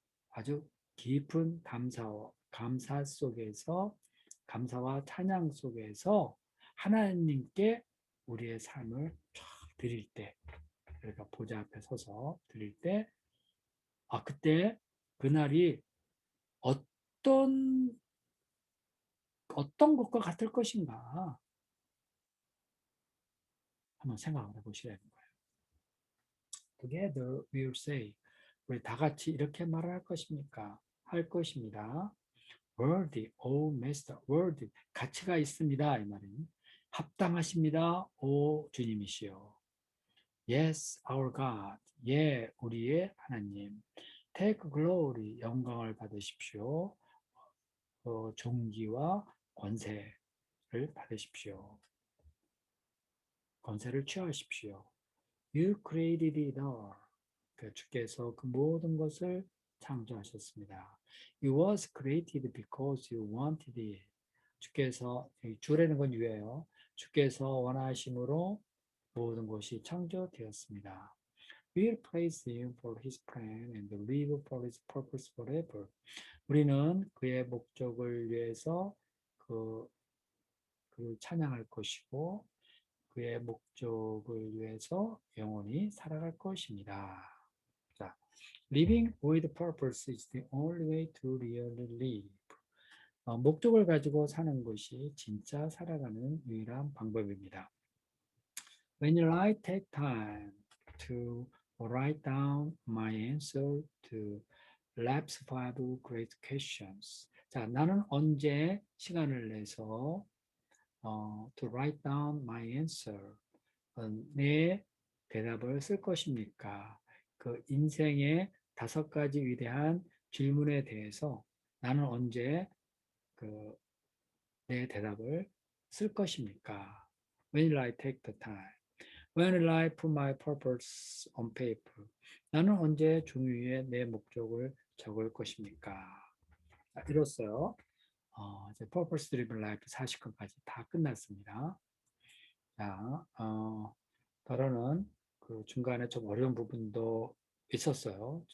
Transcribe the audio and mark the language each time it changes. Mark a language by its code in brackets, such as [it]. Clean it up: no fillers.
[ko] 아주 깊은 감사 속에서 감사와 찬양 속에서 하나님께 우리의 삶을 쫙 드릴 때 그러니까 보좌 앞에 서서 드릴 때 그때 그날이 어떤 것과 같을 것인가 한번 생각을 해보시라는 거예요. [en] Together we will say [ko] 우리 다 같이 이렇게 말을 할 것입니까? 할 것입니다. [en] Worthy, O Master, worthy [ko] 가치가 있습니다. 이 말은 합당하십니다. 오 주님이시여. [en] Yes, our God. [ko] 예, 우리의 하나님. [en] Take glory, [ko] 영광을 받으십시오. 존귀와 권세를 받으십시오. 권세를 취하십시오. [en] You created it all. [ko] 주께서 그 모든 것을 창조하셨습니다. [en] It was created because you wanted it. [ko] 주께서 주라는 건 유예요. 주께서 원하심으로 모든 것이 창조되었습니다. [en] will praise him for his plan and live for his purpose forever. [ko] 우리는 그의 목적을 위해서 그, 그 찬양할 것이고 그의 목적을 위해서 영원히 살아갈 것입니다. [en] 자, living with purpose is the only way to really live. [ko] 목적을 가지고 사는 것이 진짜 살아가는 유일한 방법입니다. [en] When I take time to write down my answer to Lab's 5 great questions. [ko] 자, 나는 언제 시간을 내서 [en] to write down my answer, [ko] 내 대답을 쓸 것입니까? 그 인생의 5가지 위대한 질문에 대해서 나는 언제 그 내 대답을 쓸 것입니까? [en] When will I take the time? When will I put my purpose on paper? [ko] 나는 언제 종이 위에 내 목적을 적을 것입니까? 이로써 이제 Purpose Driven Life 40건까지 다 끝났습니다. 자, 더러는 그 중간에 좀 어려운 부분도 있었어요.